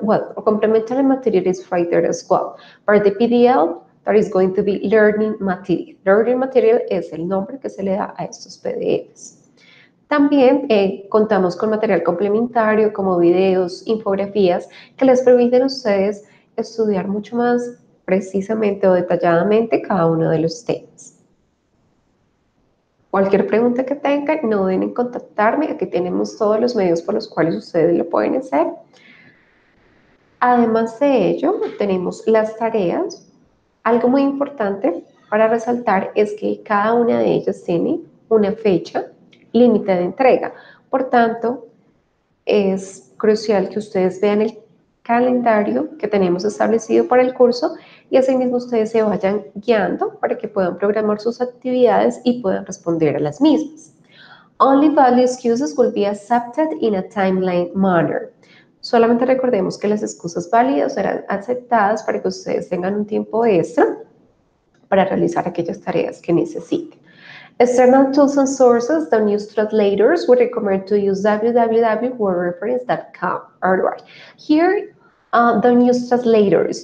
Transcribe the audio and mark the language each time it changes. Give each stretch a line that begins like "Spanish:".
English: Well, complementary material is right there as well. For the PDF, that is going to be learning material.
Spanish: Learning material es el nombre que se le da a estos PDFs. También contamos con material complementario como videos, infografías, que les permiten a ustedes estudiar mucho más precisamente o detalladamente cada uno de los temas. Cualquier pregunta que tengan, no duden en contactarme. Aquí tenemos todos los medios por los cuales ustedes lo pueden hacer. Además de ello, tenemos las tareas. Algo muy importante para resaltar es que cada una de ellas tiene una fecha límite de entrega. Por tanto, es crucial que ustedes vean el calendario que tenemos establecido para el curso y asimismo ustedes se vayan guiando para que puedan programar sus actividades y puedan responder a las mismas.
English: Only valid excuses will be accepted in a timeline manner.
Spanish: Solamente recordemos que las excusas válidas serán aceptadas para que ustedes tengan un tiempo extra para realizar aquellas tareas que necesiten.
English: External tools and sources, don't use translators. We recommend to use www.wordreference.com. All right. Here, don't use translators.